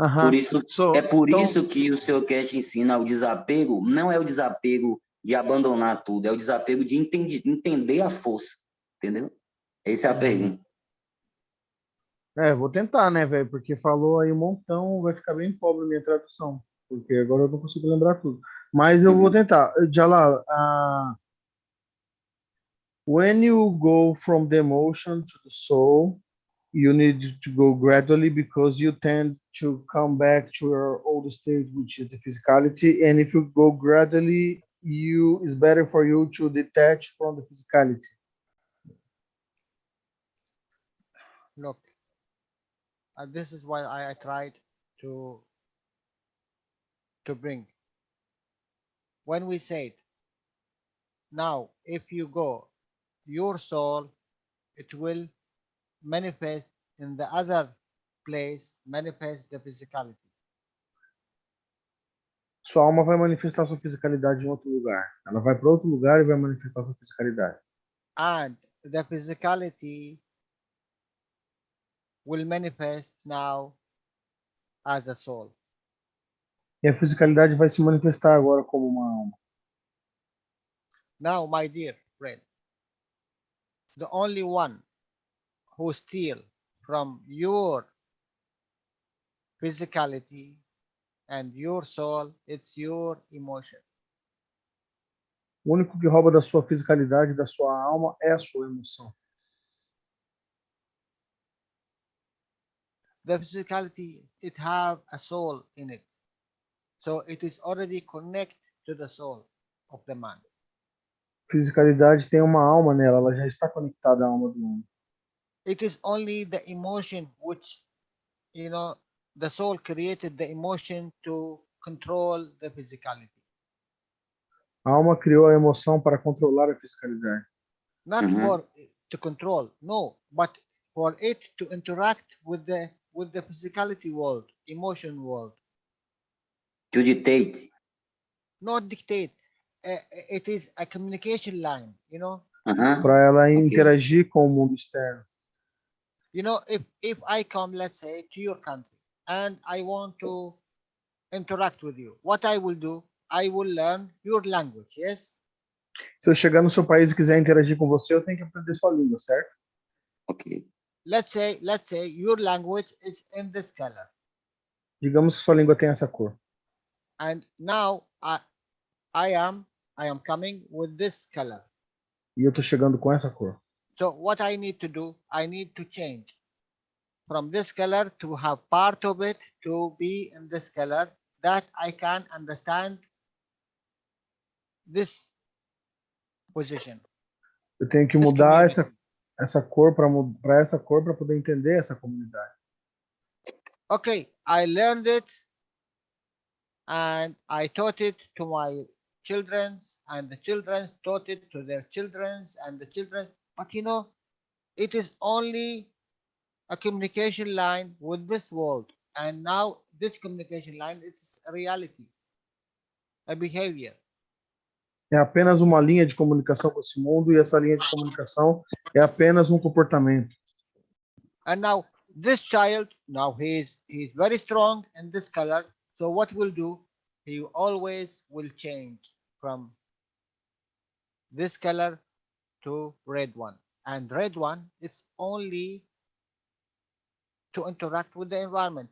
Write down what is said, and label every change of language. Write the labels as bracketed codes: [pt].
[pt] Por isso, por isso que o seu Keshe ensina o desapego, não é o desapego de abandonar tudo, é o desapego de entender a força, entendeu? Essa é a pergunta. Vou tentar, né, velho? Porque falou aí um montão, vai ficar bem pobre a minha tradução, porque agora eu não consigo lembrar tudo. Mas eu vou tentar. [en] Jalal, when you go from the emotion to the soul, you need to go gradually because you tend to come back to your old state, which is the physicality. And if you go gradually, it's better for you to detach from the physicality. Look, this is why I tried to bring. When we said, now, if you go, your soul, it will manifest in the other place, manifest the physicality. [pt] Sua alma vai manifestar sua fisicalidade em outro lugar. Ela vai para outro lugar e vai manifestar sua fisicalidade. [en] And the physicality will manifest now as a soul. [pt] E a fisicalidade vai se manifestar agora como uma alma. [en] Now, my dear friend, the only one who steals from your physicality and your soul, it's your emotion. [pt] O único que rouba da sua fisicalidade, da sua alma, é a sua emoção. [en] the physicality, it have a soul in it. So it is already connected to the soul of the man. [pt] Fisicalidade tem uma alma nela, ela já está conectada à alma do homem. [en] It is only the emotion which, the soul created the emotion to control the physicality. A alma criou a emoção para controlar a fisicalidade. Not for to control, no, but for it to interact with the physicality world, emotion world. To dictate. Not dictate. It is a communication line, [pt] Para ela interagir com o mundo externo. [en] If I come, let's say, to your country and I want to interact with you, what I will do, I will learn your language, yes? [pt] Se eu chegar no seu país e quiser interagir com você, eu tenho que aprender sua língua, certo? [en] Okay. Let's say your language is in this color. [pt] Digamos que sua língua tem essa cor. [en] And now I am coming with this color. [pt] E eu tô chegando com essa cor. [en] So what I need to do, I need to change from this color to have part of it to be in this color, that I can understand this position. [pt] Eu tenho que mudar essa cor para essa cor para poder entender essa comunidade. [en] Okay, I learned it and I taught it to my children, and the children taught it to their children and the children. But it is only a communication line with this world. And now this communication line is a reality, a behavior. [pt] É apenas uma linha de comunicação com esse mundo, e essa linha de comunicação é apenas um comportamento. [en] And now this child, now he's very strong in this color. So what will do? He always will change from this color to red one. And red one, it's only to interact with the environment.